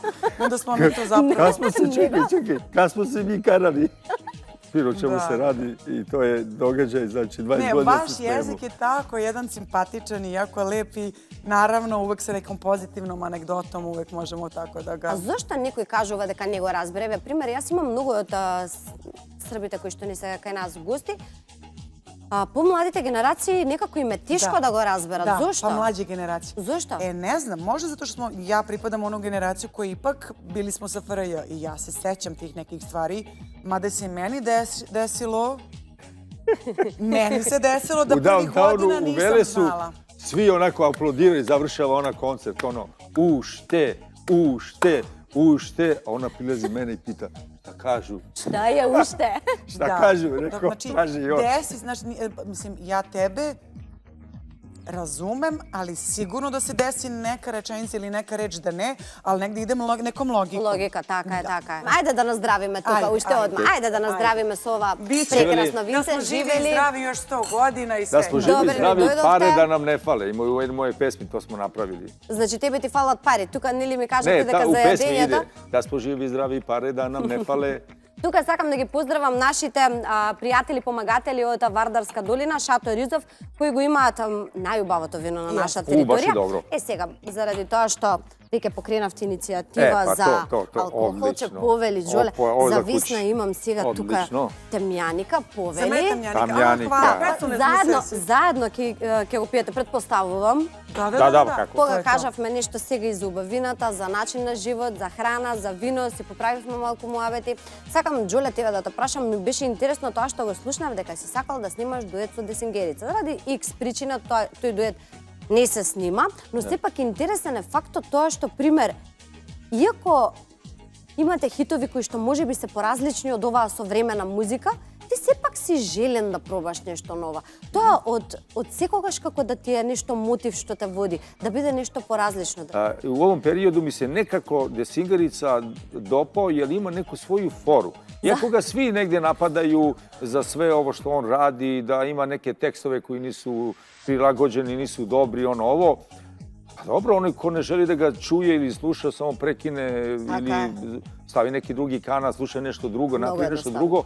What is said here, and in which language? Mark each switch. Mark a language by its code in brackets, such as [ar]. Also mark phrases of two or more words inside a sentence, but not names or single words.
[sr] Onda smo mi to zapravo... Kad smo se, čekaj, kad smo se mi karali? Spiro, o čemu se radi i to je događaj, znači 20 Ne, godina se vaš spremamo. jezik je tako, jedan simpatičan i jako lep i naravno uvek sa nekom pozitivnom anegdotom uvek možemo tako da ga... [mk] А зошто некој кажува дека не го разбере? Пример, јас имам многу од србите кои што не се кај нас гости. Помладите генерации некако им е тешко да го разберат. [sr] Da, [mk] Зошто? [sr] pa mlađe generacije. [mk] Зошто? [sr] Ne znam, možda zato što ja pripadam onu generaciju koji ipak bili smo sa FRJ i ja se sećam tih nekih stvari, mada se meni desilo, meni se desilo da U prvih godina downtownu u nisam Velesu znala. svi onako aplaudiraju i završava ona koncert, ono, ušte, a ona prilazi mene i pita, šta kažu? Šta je ušte? Šta kažu? Rekao, Znači, traži još. znači, mislim, ja tebe razumem, ali sigurno da se desi neka rečenica ili neka reč da ne, ali negdje idem nekom logikom. Logika, [mk] така е, така е. Ајде да наздравиме тука, Ајде, уште ајде. одма. Ајде да наздравиме со ова [sr] Biće. [mk] прекрасно [sr] Da [mk] винце, [sr] smo živi i [mk] живели. [sr] zdravi još 100 godina i sve. Da smo živi, [mk] Добре, [sr] zdravi, [mk] дојдовте. [sr] pare da nam ne fale. Ima u jednoj moje pesmi, to smo napravili. [mk] Значи тебе ти фалат пари. Тука нели ми кажете [sr] Ne, [mk] дека [sr] u [mk] за [sr] pesmi ide, [mk] јадењето? [sr] da smo živi, zdravi, pare da nam ne fale. [mk] Тука сакам да ги поздравам нашите пријатели, помагатели од Вардарска долина, Шато Ризов, кои го имаат најубавото вино на наша баш и територија. добро. Сега, заради тоа што веќе покренавте иницијатива па за то, алкохолче, одлично. повели, Джоле, Ова за за Висна куќ. имам сега тука Одлично. темјаника, [sr] Za mene [mk] повели. [sr] Tamjanika. [mk] Заедно ќе го пиете, предпоставувам. [sr] Da, kako? [mk] Кога кажавме нешто сега и за убавината, за начин на живот, за храна, за вино, си поправивме малку муабети. Сакам, Джуле, тебе да те прашам, ми беше интересно тоа што го слушнав, дека си сакал да снимаш дует со Десингерица. Заради X причина тој дует не се снима, но сепак интересен е фактот тоа што, пример, иако имате хитови кои што можеби се поразлични од оваа современа музика, ти сепак си желен да пробаш нешто ново. Тоа од секогаш како да ти е нешто мотив што те води, да биде нешто поразлично. [sr] U ovom periodu mi se nekako Desingarica dopao jer ima neku svoju foru. Iako ga svi negdje napadaju za sve ovo što on radi, da ima neke tekstove koji nisu prilagođeni, nisu dobri, ono ovo. Pa dobro, onaj ko ne želi da ga čuje ili sluša, samo prekine ili stavi neki drugi kanal, sluša nešto drugo, napravi nešto drugo.